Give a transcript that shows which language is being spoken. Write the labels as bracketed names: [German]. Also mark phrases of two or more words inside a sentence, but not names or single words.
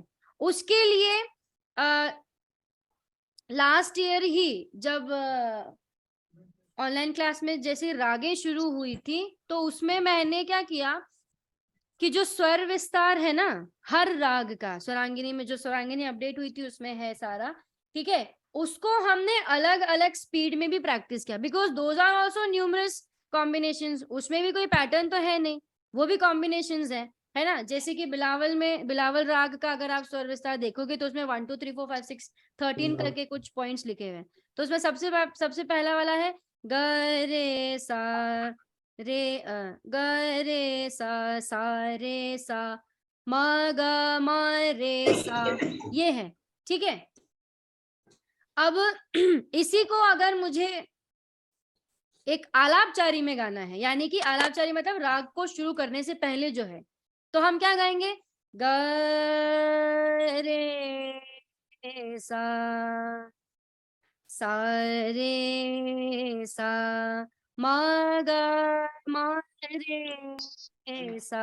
[Hindi] उसके लिए [English] last year [Hindi] ही जब [English] online class [Hindi] में जैसे रागें शुरू हुई थी, तो उसमें मैंने क्या किया कि जो स्वर विस्तार है ना हर राग का, स्वरांगिनी में जो स्वरांगिनी अपडेट हुई थी उसमें है सारा, ठीक है, उसको हमने अलग अलग स्पीड में भी प्रैक्टिस किया, [English] because those are also numerous combinations, [Hindi] उसमें भी कोई पैटर्न तो है नहीं, वो भी कॉम्बिनेशंस है ना। जैसे कि बिलावल में, बिलावल राग का अगर आप स्वर विस्तार देखोगे तो उसमें 1 2 3 4 5 6 13 करके कुछ पॉइंट्स लिखे हुए हैं। तो उसमें सबसे पहला वाला है ग रे सा रे ग रे सा रे सा म ग म रे सा, ये है, ठीक है। अब इसी को अगर मुझे एक आलापचारी में गाना है, यानी कि आलापचारी मतलब राग को शुरू करने से पहले जो है, तो हम क्या गाएंगे ग रे सा रे सा म ग म रे सा।